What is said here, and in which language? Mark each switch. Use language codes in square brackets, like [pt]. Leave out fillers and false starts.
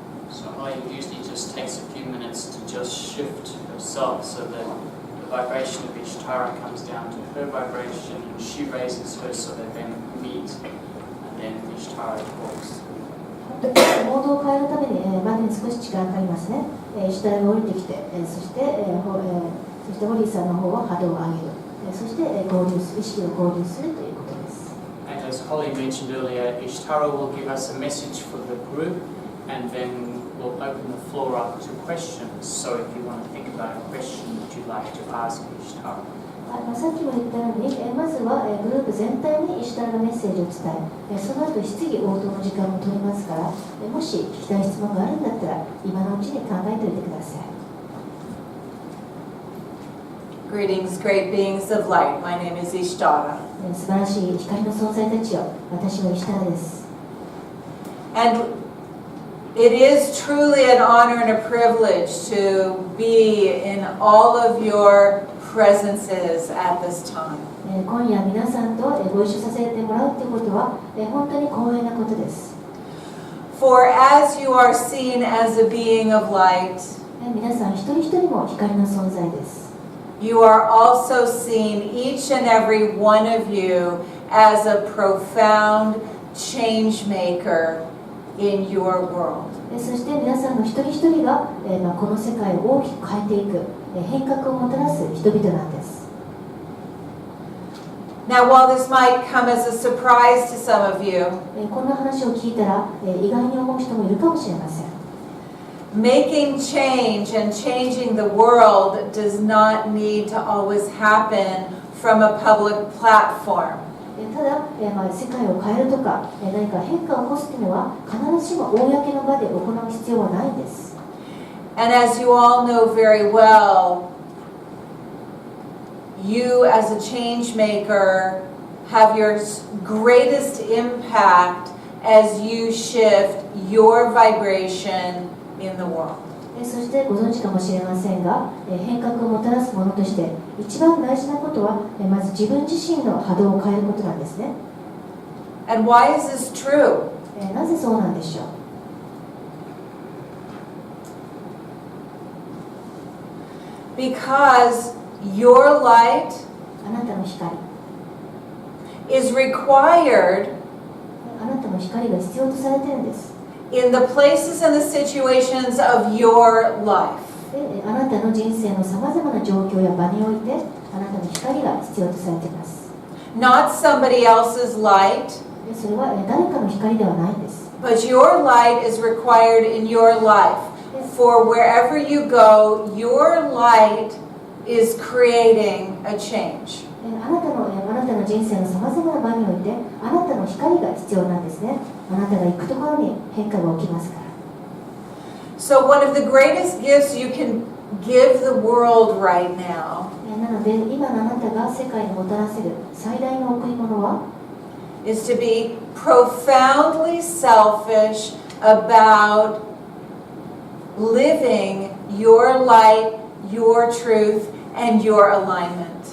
[en] So I usually just takes a few minutes to just shift herself so that the vibration of Ishtara comes down to her vibration and she raises her so they then meet and then Ishtara talks. [ja] モードを変えるために、までに少し時間がかかりますね。イシュタラが降りてきて、そしてホリーさんの方は波動を上げる。そして意識を交流するということです。 [en] And as Holly mentioned earlier, Ishtara will give us a message for the group and then we'll open the floor up to questions. So if you want to think about a question that you'd like to ask Ishtara. [ja] さっきも言ったように、まずはグループ全体にイシュタラがメッセージを伝え、その後質疑応答の時間も取りますから、もし聞きたい質問があるんだったら今のうちに考えておいてください。 [en] Greetings, great beings of light. My name is Ishtara. [ja] 素晴らしい光の存在たちよ、私はイシュタラです。 [en] And it is truly an honor and a privilege to be in all of your presences at this time. [ja] 今夜皆さんとご一緒させてもらうということは本当に光栄なことです。 [en] For as you are seen as a being of light, [ja] 皆さん一人一人も光の存在です。 [en] you are also seen, each and every one of you, as a profound change maker in your world. [ja] そして皆さんの一人一人がこの世界を大きく変えていく変革をもたらす人々なんです。 [en] Now, while this might come as a surprise to some of you, [ja] こんな話を聞いたら意外に思う人もいるかもしれません。 [en] making change and changing the world does not need to always happen from a public platform. [ja] ただ、世界を変えるとか何か変化を起こすというのは必ずしも公の場で行う必要はないんです。 [en] And as you all know very well, you as a change maker have your greatest impact as you shift your vibration in the world. [ja] そしてご存知かもしれませんが、変革をもたらすものとして一番大事なことはまず自分自身の波動を変えることなんですね。 [en] And why is this true? [ja] なぜそうなんでしょう。 [en] Because your light [ja] あなたの光、 [en] is required [ja] あなたの光が必要とされているんです。 [en] in the places and the situations of your life. [ja] あなたの人生のさまざまな状況や場においてあなたの光が必要とされています。 [en] Not somebody else's light, [ja] それは誰かの光ではないんです。 [en] but your light is required in your life. For wherever you go, your light is creating a change. [ja] あなたのの人生のさまざまな場においてあなたの光が必要なんですね。あなたが行くところに変化が起きますから。 [en] So one of the greatest gifts you can give the world right now [ja] なので今のあなたが世界にもたらせる最大の贈り物は [en] is to be profoundly selfish about living your light, your truth, and your alignment.